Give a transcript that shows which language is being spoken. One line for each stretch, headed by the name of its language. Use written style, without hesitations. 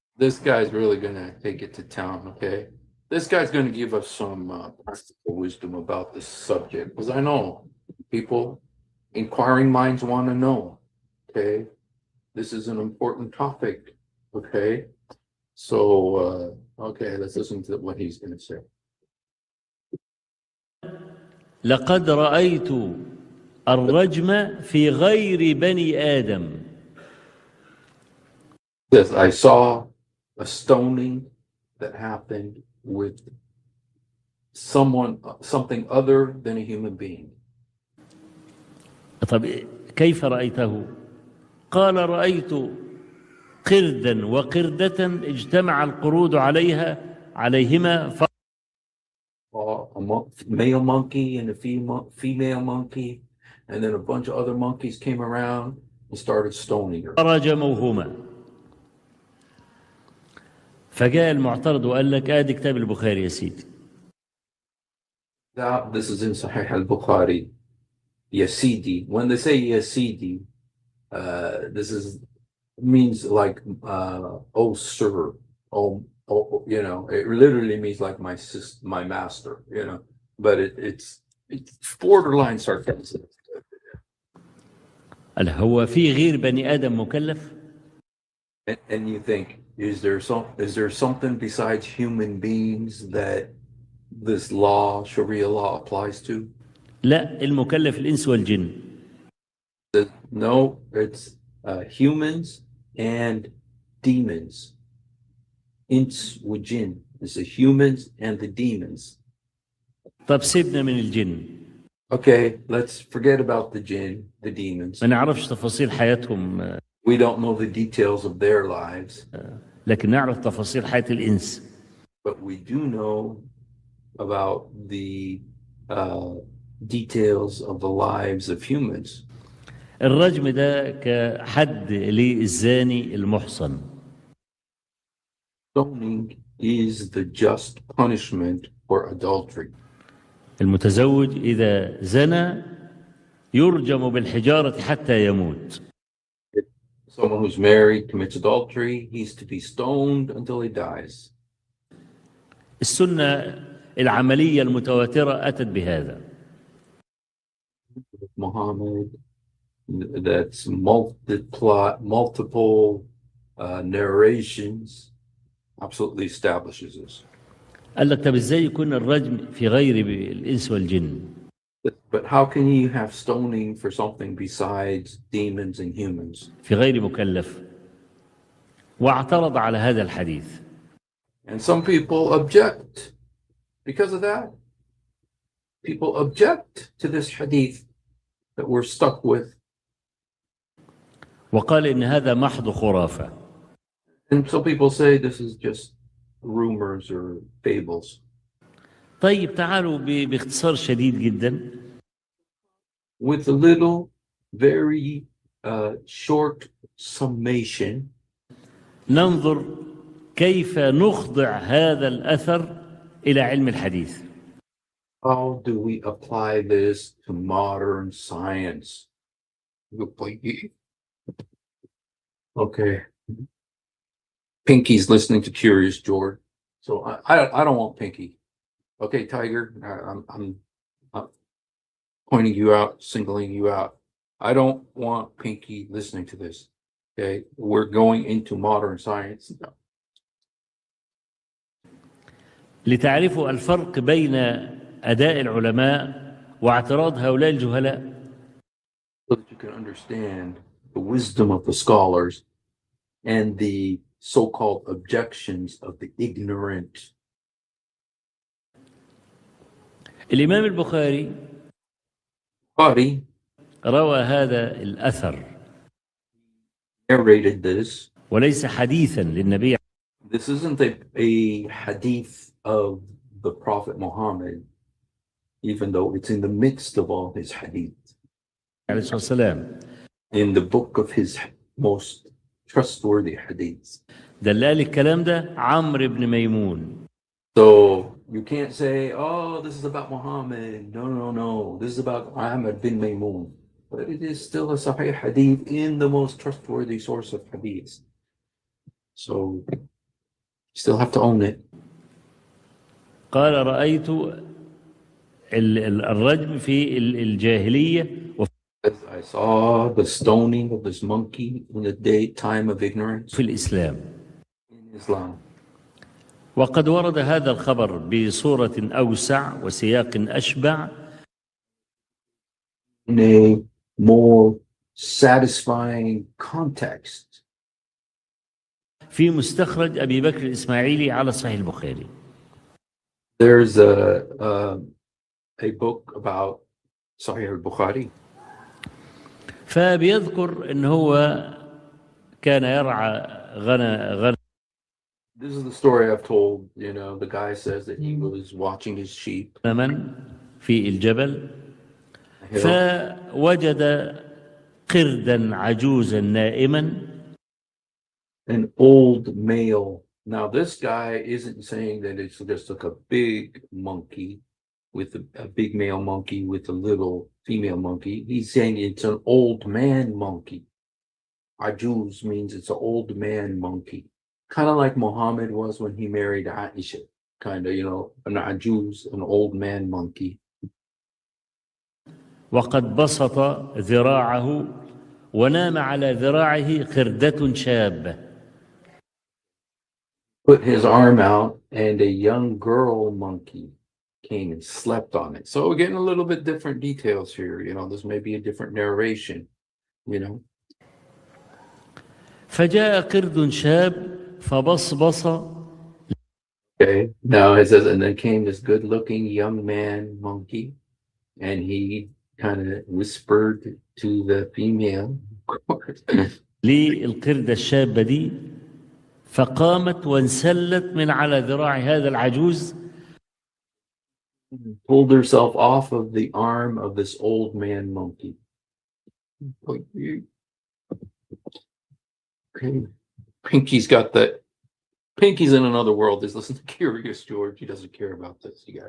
English: This guy's really going to take it to town, okay? This guy's going to give us some practical wisdom about this subject, because I know people, inquiring minds want to know, okay? This is an important topic, okay? So, okay, let's listen to what he's going to say.
Arabic: لقد رأيت الرجم في غير بني آدم.
English: Yes, I saw a stoning that happened with something other than a human being.
Arabic: طب كيف رأيته؟ قال رأيت قردا وقردة اجتمع القرود عليهما
English: A male monkey and a female monkey, and then a bunch of other monkeys came around and started stoning her.
Arabic: فرجموهما. فجاء المعترض وقال لك ادي كتاب البخاري يا سيدي.
English: This is in Sahih al-Bukhari. Yazidi. When they say Yazidi, this means like oh sir, oh it literally means like my master, but it's borderline sarcasm.
Arabic: هل هو في غير بني آدم مكلف؟
English: And you think, is there something besides human beings that this law, Sharia law, applies to?
Arabic: لا، المكلف الإنس والجن.
English: No, it's humans and demons. Ins وجن. It's the humans and the demons.
Arabic: طب سيبنا من الجن.
English: Okay, let's forget about the jinn, the demons.
Arabic: ما نعرفش تفاصيل حياتهم.
English: We don't know the details of their lives.
Arabic: لكن نعرف تفاصيل حياة الإنس.
English: but we do know about the details of the lives of humans.
Arabic: الرجم ده كحد للزاني المحصن.
English: Stoning is the just punishment for adultery.
Arabic: المتزوج إذا زنى يرجم بالحجارة حتى يموت.
English: Someone who's married commits adultery, he's to be stoned until he dies.
Arabic: السنة العملية المتواترة أتت بهذا.
English: Muhammad, that's multiple narrations, absolutely establishes this.
Arabic: قال لك طب ازاي يكون الرجم في غير الإنس والجن؟
English: But how can you have stoning for something besides demons and humans?
Arabic: في غير مكلف. واعترض على هذا الحديث.
English: And some people object because of that. People object to this hadith that we're stuck with.
Arabic: وقال إن هذا محض خرافة.
English: And some people say this is just rumors or fables.
Arabic: طيب تعالوا باختصار شديد جدا.
English: With a little, very short summation.
Arabic: ننظر كيف نخضع هذا الأثر إلى علم الحديث.
English: How do we apply this to modern science? Okay. Pinky's listening to Curious George, so I don't want Pinky. Okay, Tiger, I'm pointing you out, singling you out. I don't want Pinky listening to this. Okay, we're going into modern science.
Arabic: لتعرفوا الفرق بين أداء العلماء واعتراض هؤلاء الجهلاء.
English: So that you can understand the wisdom of the scholars and the so-called objections of the ignorant.
Arabic: الإمام البخاري روى هذا الأثر
English: narrated this.
Arabic: وليس حديثا للنبي.
English: This isn't a hadith of the Prophet Muhammad, even though it's in the midst of all his hadith.
Arabic: عليه الصلاة والسلام.
English: In the book of his most trustworthy hadiths.
Arabic: دلال الكلام ده عمرو بن ميمون.
English: So you can't say, oh, this is about Muhammad. No. This is about Ahmad bin Maymun. But it is still a Sahih hadith in the most trustworthy source of hadiths. So you still have to own it.
Arabic: قال رأيت الرجم في الجاهلية.
English: I saw the stoning of this monkey in the time of ignorance.
Arabic: في الإسلام.
English: In Islam.
Arabic: وقد ورد هذا الخبر بصورة أوسع وسياق أشبع.
English: In a more satisfying context.
Arabic: في مستخرج أبي بكر الإسماعيلي على صحيح البخاري.
English: There's a book about Sahih al-Bukhari.
Arabic: فبيذكر إن هو كان يرعى غنم.
English: This is the story I've told. You know, the guy says that he was watching his sheep.
Arabic: في الجبل فوجد قردا عجوزا نائما.
English: An old male. Now this guy isn't saying that it's just like a big monkey with a big male monkey with a little female monkey. He's saying it's an old man monkey. Ajuz means it's an old man monkey. Kind of like Muhammad was when he married Aisha. Kind of, you know, an Ajuz, an old man monkey.
Arabic: وقد بسط ذراعه ونام على ذراعه قردة شابة.
English: Put his arm out and a young girl monkey came and slept on it. So we're getting a little bit different details here. You know, this may be a different narration, you know.
Arabic: فجاء قرد شاب فبصبص.
English: Okay, now it says, and then came this good looking young man monkey, and he kind of whispered to the female.
Arabic: للقردة الشابة دي فقامت وانسلت من على ذراع هذا العجوز
English: pulled herself off of the arm of this old man monkey. Okay. Pinky's in another world. He's listening to Curious George. He doesn't care about this.